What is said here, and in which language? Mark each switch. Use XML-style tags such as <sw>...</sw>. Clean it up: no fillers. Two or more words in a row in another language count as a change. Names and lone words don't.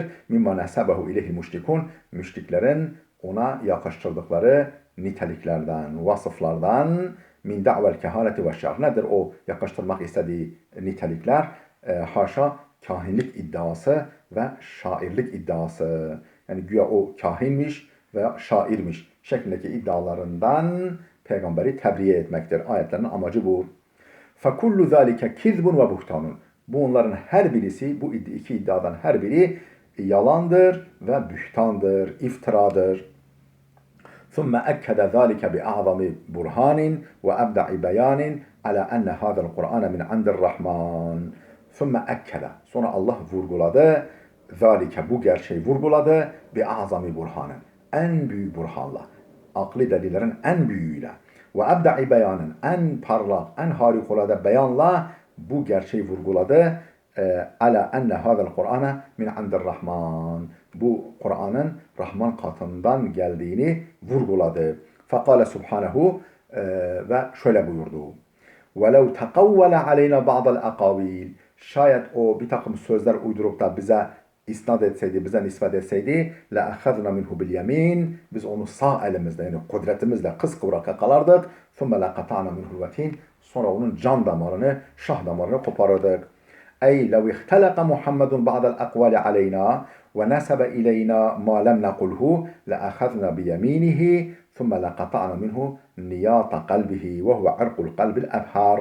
<ar>مما نسبه إليه المشركون.</ar> <tr>Müşriklerin ona yakıştırdıkları niteliklerden, vasıflardan,</tr> <ar>من دعوى الكهانة والشعر.</ar> <tr>Nedir o yakıştırmak istediği nitelikler? Haşa kahinlik iddiası ve şairlik iddiası. Yani güya o kahinmiş veya şairmiş şeklindeki iddialarından peygamberi tebriye etmektir. Ayetlerin amacı bu.</tr> <ar>فَكُلُّ ذَٰلِكَ كِذْبٌ وَبُهْتَانٌ.</ar> <tr>Bunların her birisi, bu iki iddiadan her biri yalandır ve bühtandır, iftiradır.</tr> <ar>ثُمَّ أَكَّدَ ذَٰلِكَ بِأَعْظَمِ بُرْهَانٍ وَأَبْدَعِ بَيَانٍ عَلَى أَنَّ هَذَا الْقُرْآنَ مِنْ عِنْدِ الرَّحْمَانِ. ثُمَّ أَكَّدَ.</ar> <tr>Sonra Allah vurguladı. ذَٰلِكَ, bu gerçeği vurguladı.</tr> <ar>بِأَعْظَمِ بُرْهَانٍ.</ar> <tr>En büyük burhanla. Akli delillerin en büyüğüyle. Ve ebda'i beyanın, en parlak, en harikulade beyanla bu gerçeği vurguladı.</tr> <ar>على أن هذا القرآن من عند الرحمن.</ar> <tr>Bu Kur'an'ın Rahman katından geldiğini vurguladı.</tr> <ar>فقال سبحانه,</ar> <tr>ve şöyle buyurdu.</tr> <ar>وَلَوْ تَقَوَّلَ عَلَيْنَا بَعْضَ الْاَقَاوِيلِ.</ar> <tr>Şayet o bir takım sözler uydurup da bize isnat etseydi, bize nispet etseydi,</tr> <ar>لَأَخَذْنَا مِنْهُ بِالْيَمِينَ.</ar> <tr>Biz onu sağ elimizle, yani kudretimizle kıskıvrak yakalardık.</tr> <ar>ثُمَّ لَقَطَعْنَا مِنْهُ الْوَتِينَ.</ar> <tr>Sonra onun can damarını, şah damarını koparırdık.</tr> <ar>أي لو اختلق محمد بعض الأقوال علينا ونسب إلينا ما لم نقله لأخذنا بيمينه ثم لقطعنا منه نياط قلبه وهو عرق القلب الأبهر.</ar>